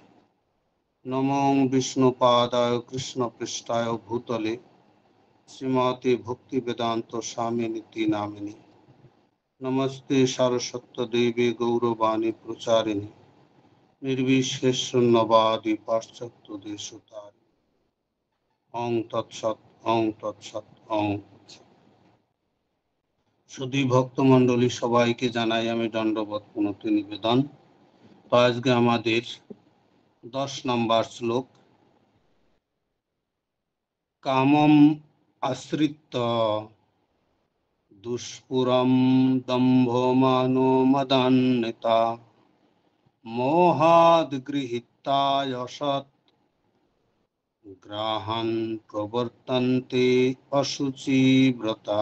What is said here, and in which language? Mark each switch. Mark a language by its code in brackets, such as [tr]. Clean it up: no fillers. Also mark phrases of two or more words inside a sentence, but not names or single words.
[sa] नमो विष्णुपादाय कृष्णपृष्ठाय भूतले श्रीमते भक्ति वेदांत स्वामिनीति नामिने। नमस्ते सरस्वती देवी गौरवाणी प्रचारिणे निर्विशेष शून्यवादी पाश्चात्य देशतारिणे। ओं तत्सत् ओं तत्सत् ओं। [bn] সুধী ভক্তমণ্ডলী সবাইকে জানাই আমি দণ্ডবত প্রণতি নিবেদন। তো আজকে আমাদের 10 নম্বর শ্লোক, [sa] কামম আশ্রিত দুষ্পুরম দম্ভমানো মদান্বিতা মোহাদ গৃহীতায়সৎ গ্রাহান প্রবর্তন্তে অশুচিব্রতা।